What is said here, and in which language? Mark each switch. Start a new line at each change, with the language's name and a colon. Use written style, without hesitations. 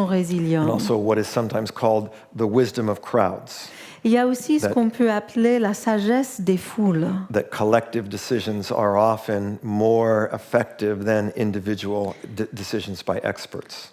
English: And
French: résilients.
English: also what is sometimes called the wisdom of crowds.
French: Il y a aussi ce qu'on peut appeler la sagesse des foules.
English: that collective decisions are often more effective than individual decisions by experts.